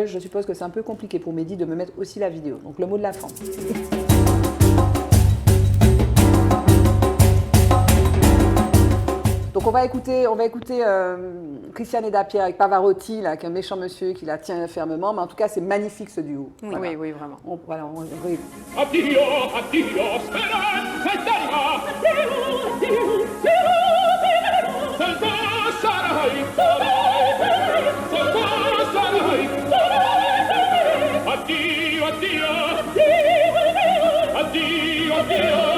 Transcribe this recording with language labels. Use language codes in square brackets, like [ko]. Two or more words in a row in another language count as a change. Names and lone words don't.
[fr] Je suppose que c'est un peu compliqué pour Mehdi de me mettre aussi la vidéo. Donc le mot de la femme. Donc on va écouter Christiane Dapier avec Pavarotti, là, avec un méchant monsieur qui la tient fermement. Mais en tout cas, c'est magnifique ce duo. Oui, voilà. oui, vraiment. [it] Addio, addio, speranza d'anima. Salva sarai, salva sarai. Addio, addio, addio, addio.